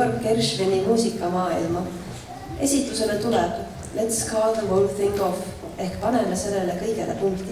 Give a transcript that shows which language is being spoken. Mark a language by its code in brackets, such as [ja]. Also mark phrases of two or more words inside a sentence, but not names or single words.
[et] Gershwini muusikamaailma. Esitusele tuleb Let's call the whole thing off ehk paneme sellele kõigele punkti.